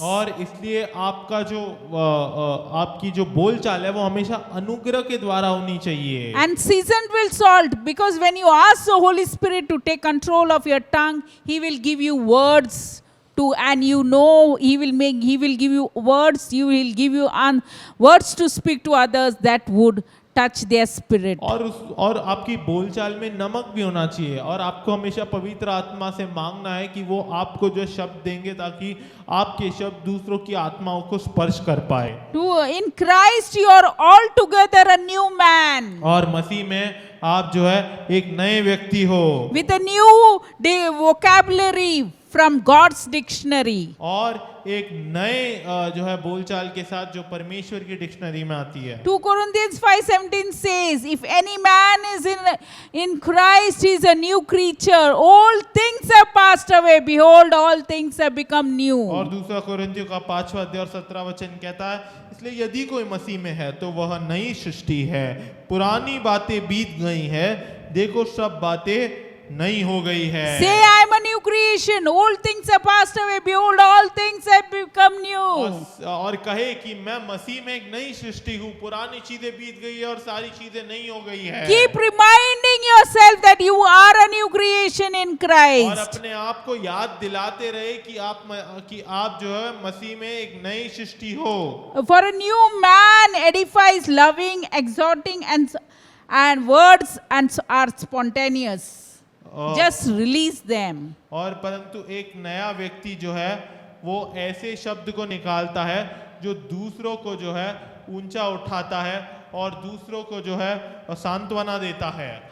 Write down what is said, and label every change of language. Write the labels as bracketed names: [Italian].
[Hindi] और इसलिए आपका जो आपकी जो बोलचाल है वो हमेशा अनुग्रह के द्वारा होनी चाहिए। [English] And seasoned with salt, because when you ask the Holy Spirit to take control of your tongue, He will give you words and He will give you words, words to speak to others that would touch their spirit. [Hindi] और आपकी बोलचाल में नमक भी होना चाहिए, और आपको हमेशा पवित्र आत्मा से मांगना है कि वो आपको जो शब्द देंगे ताकि आपके शब्द दूसरों की आत्माओं को स्पर्श कर पाए। [English] In Christ you are altogether a new man. [Hindi] और मसीह में आप जो है एक नए व्यक्ति हो, [English] With a new vocabulary from God's dictionary. [Hindi] और एक नए जो है बोलचाल के साथ जो परमेश्वर की डिक्शनरी में आती है। [English] 2 Corinthians 5:17 says, if any man is in Christ, he is a new creature. All things have passed away. Behold, all things have become new. [Hindi] और दूसरा कोरिन्थियों का 5वां अध्याय और 17वां वचन कहता है, इसलिए यदि कोई मसीह में है तो वह नई सृष्टि है, पुरानी बातें बीत गई है, देखो सब बातें नई हो गई है। [English] Say, I am a new creation. All things have passed away. Behold, all things have become new. [Hindi] और कहे कि मैं मसीह में एक नई सृष्टि हूँ, पुरानी चीजें बीत गई है और सारी चीजें नई हो गई है। [English] Keep reminding yourself that you are a new creation in [Hindi] और [English] Christ. [Hindi] अपने आप को याद दिलाते रहे कि आप जो है मसीह में एक नई सृष्टि हो। [English] For a new man edifies, loving, exhorting, and words are spontaneous. Just release them. [Hindi] और परंतु एक नया व्यक्ति जो है वो ऐसे शब्द को निकालता है जो दूसरों को जो है ऊंचा उठाता है और दूसरों को जो है सांत्वना देता है।